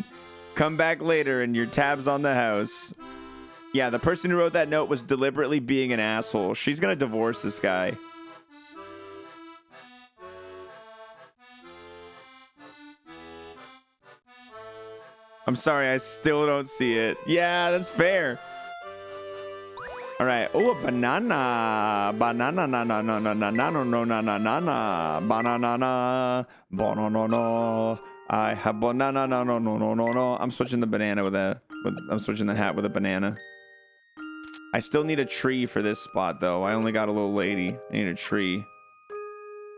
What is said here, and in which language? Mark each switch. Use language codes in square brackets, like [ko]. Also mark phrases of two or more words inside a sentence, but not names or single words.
[en] Come back later and your tab's on the house. Yeah, the person who wrote that note was deliberately being an asshole. She's gonna divorce this guy. I'm sorry, I still don't see it. Yeah, that's fair. All right. Oh, a banana. Banana, na, na, na, na, na, na, no, no, na, na, na, na. Banana, banana. I have banana, no, no, no, no, no, no. I'm switching the banana I'm switching the hat with a banana. I still need a tree for this spot, though. I only got a little lady. I need a tree.